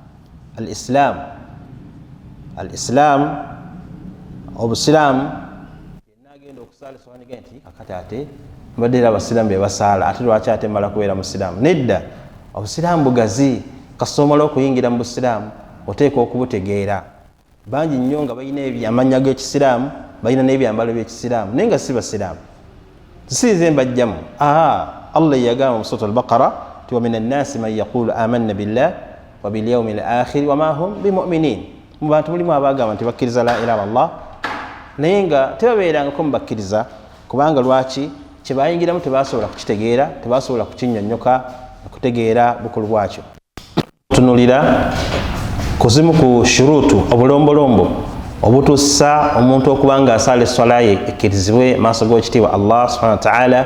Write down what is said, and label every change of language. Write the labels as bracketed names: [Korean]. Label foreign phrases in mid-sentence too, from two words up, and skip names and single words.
[Ganda] Al-Islam, Obusiraamu, yenna agenda okusaala eswala nti akati ate mbadde era Abasiraamu be basaala, ate lwaki ate mala kubeera Musiraamu? Nedda, Obusiraamu bugazi, kasoomola okuyingira mu Busiraamu oteekwa okubutegeera. Bangi nnyo nga balina amannya g'Ekisiraamu, balina n'ebyambalo by'Ekisiraamu naye nga si Basiraamu. Tisiize mbajjamu. Allah yagamba mu Surat al-Baqara ti [Arabic] ومن الناس من يقول آمنا بالله وباليوم الآخر وما هم بمؤمنين. [Ganda] Mu bantu mulimu abagamba nti bakkiriza [Arabic] لا إله إلا الله [Ganda] naye nga tebabeerangako mubakkiriza, kubanga lwaki? Kye bayingiramu tebasobola kukitegeera, tebasobola kukinnyonnyoka okutegeera bukulu bwakyo. Tunulira kuzimu ku shuruutu, obulombolombo obutuusa omuntu okuba nga asaala eswala ye ekkirizibwe maaso g'ekitiibwa Allah [Arabic] سبحانه وتعالى.